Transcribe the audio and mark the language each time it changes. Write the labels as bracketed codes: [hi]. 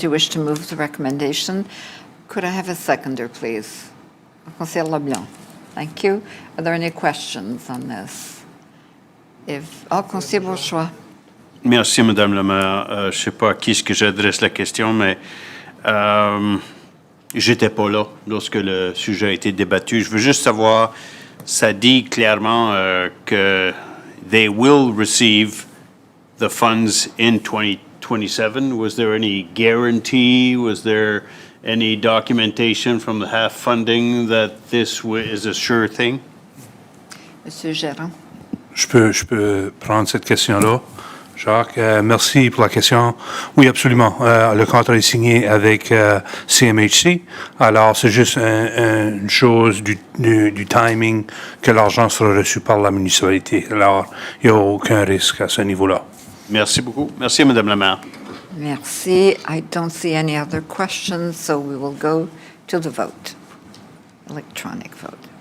[en] Do you wish to move the recommendation? Could I have a seconder, please? Conseiller Leblanc. Thank you. Are there any questions on this? [fr] Conseiller Bourgeois. Merci, Madame la Maire. Je ne sais pas à qui est-ce que j'adresse la question, mais j'étais pas là lorsque le sujet a été débattu. Je veux juste savoir ça dit clairement que [en] they will receive the funds in 2027. Was there any guarantee? Was there any documentation from the half funding that this is a sure thing? [fr] Monsieur Gérard. Je peux prendre cette question-là. Jacques, merci pour la question. Oui, absolument. Le contrat est signé avec CMHC. Alors, c'est juste une chose du timing que l'argent sera reçu par la municipalité. Alors, il n'y a aucun risque à ce niveau-là. Merci beaucoup. Merci, Madame la maire. Merci. [en] I don't see any other questions, so we will go to the vote. Electronic vote.